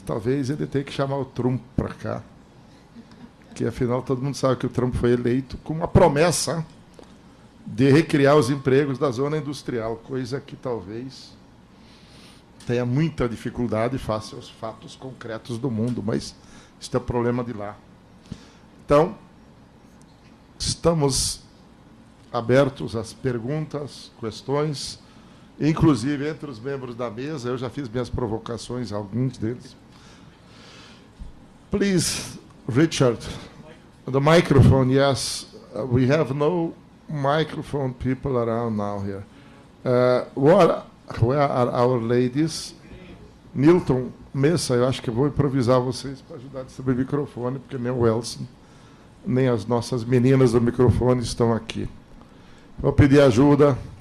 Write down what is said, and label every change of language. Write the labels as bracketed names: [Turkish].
[Portuguese] Talvez ele tenha que chamar o Trump para cá, que afinal todo mundo sabe que o Trump foi eleito com uma promessa de recriar os empregos da zona industrial, coisa que talvez tenha muita dificuldade face aos fatos concretos do mundo, mas isso é problema de lá. Então, estamos abertos às perguntas, questões, inclusive entre os membros da mesa. Eu já fiz minhas provocações a alguns deles. [English] Please, Richard, the microphone. Yes, we have no microphone people around now here. Where are our ladies? [Portuguese] Milton, Messa, eu acho que eu vou improvisar vocês para ajudar a distribuir o microfone, porque nem o Elson, nem as nossas meninas do microfone estão aqui. Vou pedir ajuda.